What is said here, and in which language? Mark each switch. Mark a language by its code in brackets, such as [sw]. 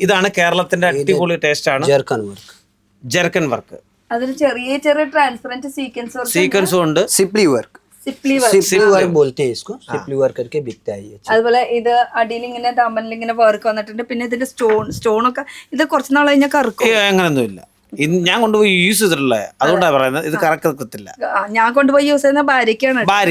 [ml] ഇതാണ് കേരളത്തിന്റെ അടിപൊളി ടേസ്റ്റ് ആണ് ജർക്കൻ വർക്ക്. അതിൽ ചെറിയ ചെറിയ ട്രാൻസ്പെറന്റ് സീക്വൻസും ഉണ്ട്. [hi] सिपली वर्क बोलते हैं इसको. सिपली वर्क करके बिकता है ये. [ml] അതുപോലെ ഇത് അടിയിൽ ഇങ്ങനെ തമ്മലിൽ ഇങ്ങനെ വർക്ക് വന്നിട്ടുണ്ട്. പിന്നെ ഇതിന്റെ സ്റ്റോണൊക്കെ ഇത് കുറച്ച് നാൾ കഴിഞ്ഞാൽ കറക്കും. അങ്ങനൊന്നുമില്ല, ഞാൻ കൊണ്ടുപോയി യൂസ് ചെയ്തിട്ടുള്ള, അതുകൊണ്ടാണ് പറയുന്നത് ഇത് കറക്കത്തില്ല. ഞാൻ കൊണ്ടുപോയി യൂസ് ചെയ്യുന്ന ഭാര്യക്കാണ്.